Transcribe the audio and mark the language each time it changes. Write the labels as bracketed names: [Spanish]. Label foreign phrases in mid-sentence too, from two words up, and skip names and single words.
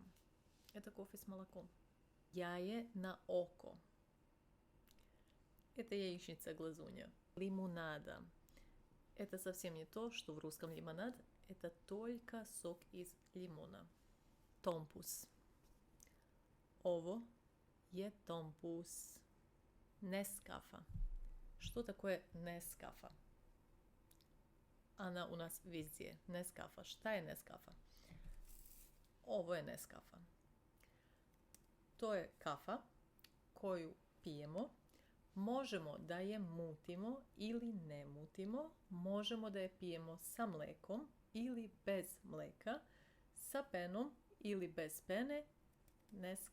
[Russian] Это кофе с молоком. [Serbian] Jaje на око. [Russian] Это яичница-глазунья. Лимонада. Это совсем не то, что в русском лимонад. Это только сок из лимона. Томпус. [Serbian] Ovo je tompus. [Russian] Нескафа. Что такое Нескафа? Она у нас везде. Нескафа. [Serbian] Šta je Нескафа? Ovo je Нескафа. To je kafa koju pijemo. Možemo da je mutimo ili ne mutimo. Možemo da je pijemo sa mlekom ili bez mleka, sa penom ili bez pene.